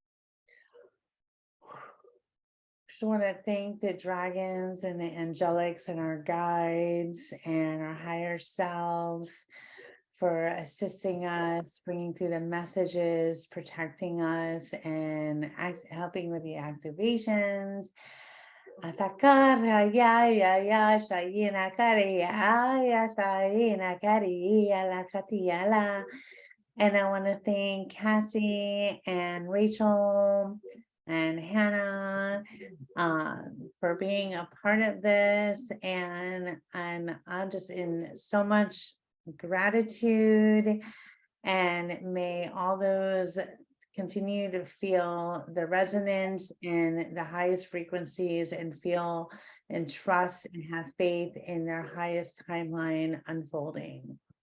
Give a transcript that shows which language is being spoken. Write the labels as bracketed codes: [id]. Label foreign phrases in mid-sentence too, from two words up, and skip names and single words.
[en] Just want to thank the dragons and the angelics and our guides and our higher selves for assisting us, bringing through the messages, protecting us, and helping with the activations. Atacar, ya, shayina kariya, ya, shayina kariya, la katiyala. And I want to thank Cassie and Rachel and Hannah for being a part of this, and I'm just in so much gratitude, and may all those continue to feel the resonance in the highest frequencies and feel and trust and have faith in their highest timeline unfolding.